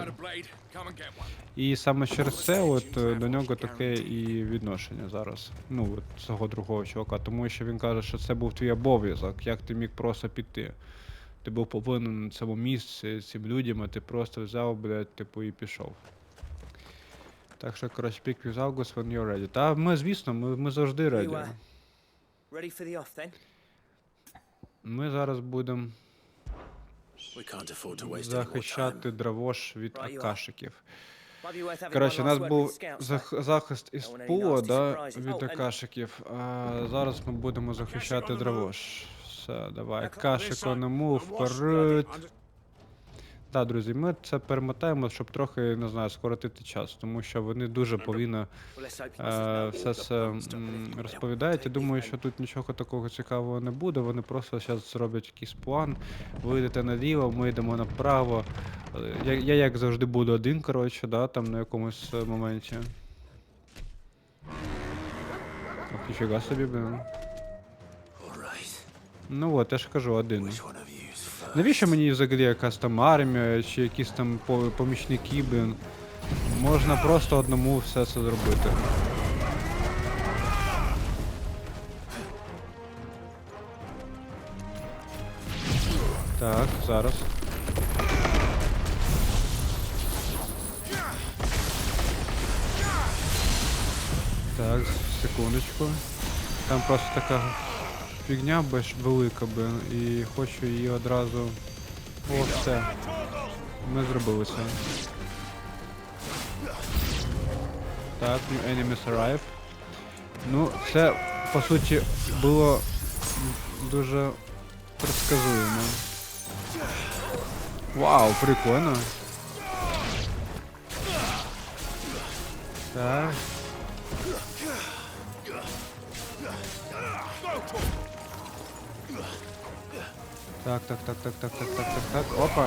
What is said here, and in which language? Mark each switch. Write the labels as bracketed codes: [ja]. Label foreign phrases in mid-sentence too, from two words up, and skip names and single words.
[uk] І саме через це от до нього таке і відношення зараз. Ну, от цього другого чувака. Тому що він каже, що це був твій обов'язок, як ти міг просто піти. Ти був повинен на цьому місці, цим людям, а ти просто взяв, блядь, типу, і пішов. Так що, коротше, [en] pick with August when you're ready. [uk] Та ми, звісно, ми завжди ready. [en] Ready for the off then? [uk] Ми зараз будемо [en] We can't afford to waste any more time. [uk] захищати Дравош від акашиків. [en] Might be worth having [uk] Коротше, у [en] one [uk] нас нас [en] last word [uk] був [en] with the scouts, though. [uk] захист із [en] Don't want any [uk] пула, [en] nasty [uk] да, [en] surprises. [uk] від [en] Oh, and- [uk] акашиків, а зараз ми будемо захищати Дравош. Все, давай, [en] Now, come on, [uk] Акашико, [en] this [uk] на [en] side. [uk] мув, [en] The wash, [uk] вперед. [en] under- [uk] Так, друзі, ми це перемотаємо, щоб трохи, не знаю, скоротити час, тому що вони дуже повільно [en] Well, let's hope he mustn't know. [uk] все це розповідають. Я думаю, що тут нічого такого цікавого не буде. Вони просто зараз зроблять якийсь план. Ви йдете наліво, ми йдемо направо. Я як завжди буду один, коротше, да, там на якомусь моменті. Ох, ніфіга собі, блин. [en] All right. [uk] Ну от, я ж кажу, один. [en] Which one of you is first? [uk] Навіщо мені взагалі якась там армія чи якісь там помічники, блин? Можна просто одному все це зробити. Так, зараз. Так, секундочку. Там просто така фігня велика, блин, і хочу її одразу... О, все. Ми зробили це. Так, [en] new enemies arrive. [uk] Ну, це, по суті, було дуже предсказуемо. Вау, прикольно. Так. Так. Опа.